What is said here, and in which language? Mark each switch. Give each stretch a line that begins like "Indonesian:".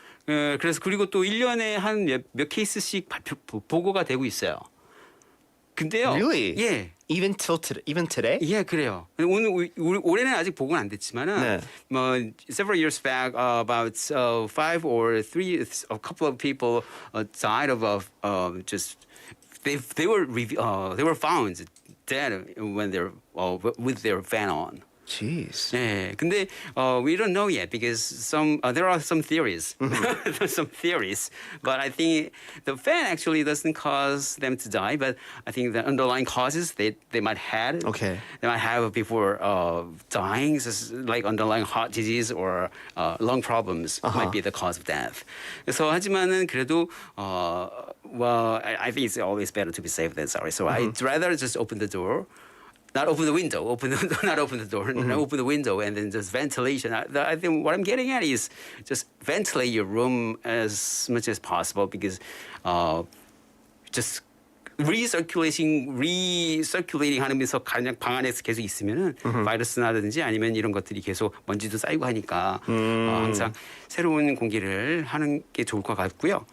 Korean: 그래서 그리고 또 1년에 한 몇 케이스씩 보고가 되고 있어요. 근데요.
English: Really?
Korean: 예.
English: Even today?
Korean: 예, 그래요. 올해는 아직 보고는 안 됐지만은 네.
English: several years back about 5 or 3 a couple of people died of just they were found dead when they're with their fan on. Jeez.
Korean: 네, 근데
English: we don't know yet because there are some theories, some theories. But I think the fan actually doesn't cause them to die. But I think the underlying causes they might have. Okay. They might have before dying, like underlying heart disease or lung problems might be the cause of death.
Korean: 그래서 하지만은 그래도
English: well, I think it's always better to be safe than sorry. So I'd rather just open the door. Not open the window, not open the door, open the window, and then just ventilation. I think what I'm getting at is just ventilate your room as much as possible because just recirculating
Korean: 하면서 그냥 방 안에서 계속 있으면은 바이러스나든지 아니면 이런 것들이 계속 먼지도 쌓이고 하니까 항상 새로운 공기를 하는 게 좋을 것 같고요.